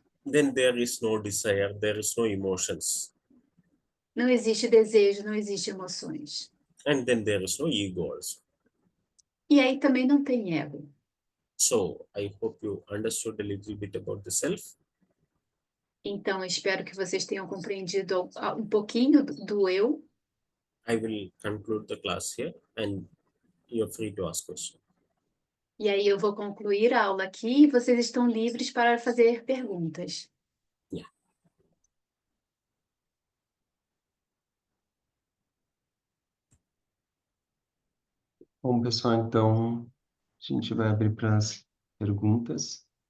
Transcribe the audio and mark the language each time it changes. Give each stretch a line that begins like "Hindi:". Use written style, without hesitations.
English: then there is no desire, there is no emotions.
Portuguese: não existe desejo, não existe emoções.
English: And then there is no ego also.
Portuguese: E aí também não tem ego.
English: So, I hope you understood a little bit about the self.
Portuguese: Então, eu espero que vocês tenham compreendido um pouquinho do eu.
English: I will conclude the class here and you're free to ask questions.
Portuguese: E aí eu vou concluir a aula aqui e vocês estão livres para fazer perguntas.
English: Yeah.
Portuguese: Bom, pessoal, então a gente vai abrir para as perguntas.